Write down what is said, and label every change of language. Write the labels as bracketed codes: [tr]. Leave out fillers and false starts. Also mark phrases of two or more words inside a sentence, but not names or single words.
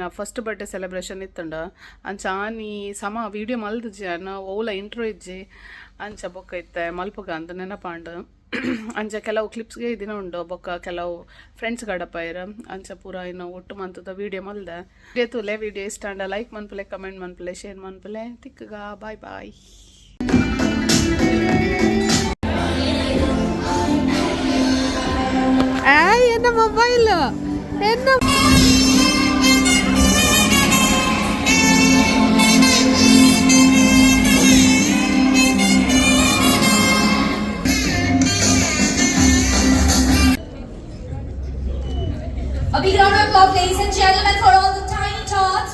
[en] first birthday celebration [tcy] ಇತ್ತಂಡ ಅಂಚ ಆನಿ ಸಮ ವಿಡಿಯೋ ಮಲ್ದಿಜ್ಜಿ ಓಲ ಇಂಟ್ರೋ ಇಜ್ಜಿ ಅಂಚ ಬೊಕ್ಕ ಇತ್ತೆ ಮಲ್ಪಗ ಅಂತ ನೆನಪಾಂಡು ಅಂಚ ಕೆಲವು ಕ್ಲಿಪ್ಸ್ಗೆ ದಿನ ಉಂಡು ಬೊಕ್ಕ ಕೆಲವು ಫ್ರೆಂಡ್ಸ್ ಗಡಪಾಯಿರ ಅಂಚ ಪೂರ ಇನ್ನು ಒಟ್ಟು ಮಂತದ ವಿಡಿಯೋ ಮಲ್ದೆ ತುಲೆ ವಿಡಿಯೋ ಇಷ್ಟ ಅಂಡ ಲೈಕ್ ಮನ್ಪಲೆ ಕಮೆಂಟ್ ಮನ್ಪಲೆ ಶೇರ್ ಮನ್ಪಲೆ ತಿಕ್ಕಗ [en] bye bye. [ta] என்ன மொபைல் என்ன [en] A big round of applause, ladies and gentlemen, for all the tiny tots.